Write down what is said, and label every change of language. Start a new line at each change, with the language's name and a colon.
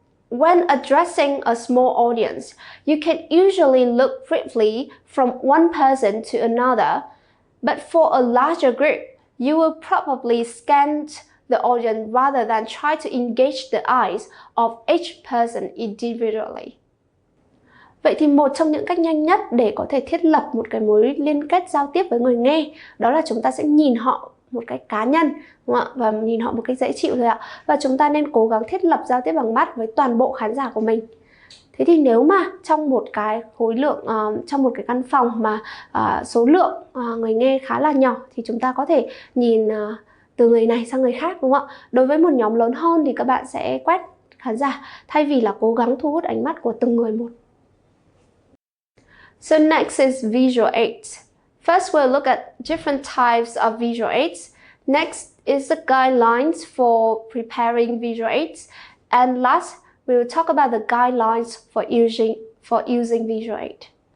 English: When addressing a small audience, you can usually look briefly from one person to another, but for a larger group, you will probably scan the audience rather than try to engage the eyes of each person individually.
Vietnamese: Vậy thì một trong những cách nhanh nhất để có thể thiết lập một cái mối liên kết giao tiếp với người nghe, đó là chúng ta sẽ nhìn họ một cách cá nhân, đúng không ạ? Và nhìn họ một cách dễ chịu thôi ạ. Và chúng ta nên cố gắng thiết lập giao tiếp bằng mắt với toàn bộ khán giả của mình. Thế thì nếu mà trong một cái khối lượng, trong một cái căn phòng mà số lượng người nghe khá là nhỏ thì chúng ta có thể nhìn từ người này sang người khác, đúng không ạ? Đối với một nhóm lớn hơn thì các bạn sẽ quét khán giả thay vì là cố gắng thu hút ánh mắt của từng người một.
English: So next is visual aids. First, we'll look at different types of visual aids. Next is the guidelines for preparing visual aids. And last, we will talk about the guidelines for using visual aid.